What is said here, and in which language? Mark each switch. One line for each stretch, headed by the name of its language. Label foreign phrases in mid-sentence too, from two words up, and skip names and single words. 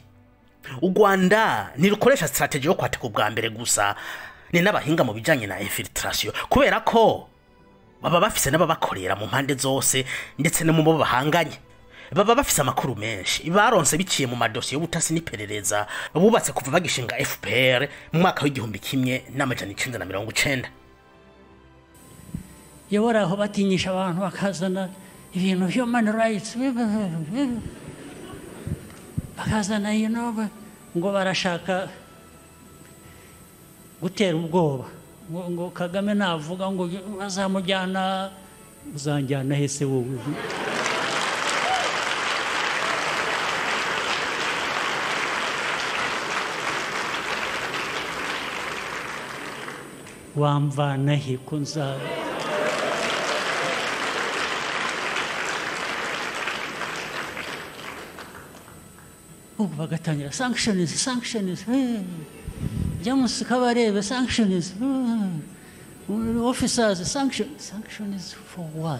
Rundi: U Rwanda nirukoresha strategy yo kwataka ubwa mbere gusa, ni n'abahinga mu bijanye na infiltration, kubera ko baba bafise n'ababakorera mu mpande zose ndetse no mu bo bahanganye. Baba bafise amakuru menshi baronse biciye mu madosiye y'ubutasi n'iperereza bubatse kuva bagishinga FPR mu mwaka w'igihumbi kimwe n'amajana 1990. Yobora aho batinyisha abantu bakazana ibintu
English: human rights,
Rundi: bakazana ngo barashaka gutera ubwoba, ngo Kagame navuga ngo bazamujyana, uzanjyana hese wowe? Wamvana he kunza? Ubu bagatangira sanctions, Jamus Kabarebe,
English: sanctions, officers, sanctions for what?